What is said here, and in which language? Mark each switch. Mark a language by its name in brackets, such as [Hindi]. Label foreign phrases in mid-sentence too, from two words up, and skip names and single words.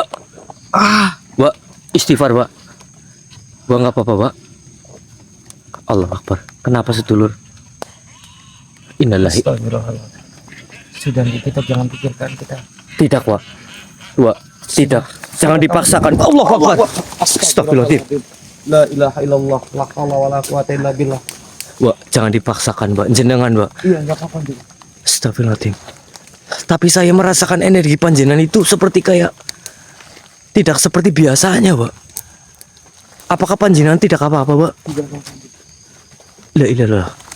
[Indonesian] Pak. Istighfar, Pak. Pak, nggak apa-apa, Pak. [Arabic] الله أكبر. [Indonesian] Kenapa sedulur? Innalillahi. Astagfirullahaladzim. Sudah, Di, kita jangan pikirkan kita. Tidak, Pak. Pak. Tidak. Jangan dipaksakan. [Arabic] الله أكبر. [Indonesian] Astagfirullahaladzim. [Arabic] لا إله إلا الله، لا حول ولا قوة إلا بالله. [Indonesian] Pak, jangan dipaksakan, Pak. Jenengan, Pak. Iya, enggak apa-apa, Di. Astagfirullahaladzim. Tapi saya merasakan energi panjenengan itu seperti kayak tidak seperti biasanya, Pak. Apakah panjenengan tidak apa-apa, Pak? [Arabic] لا إلا الله.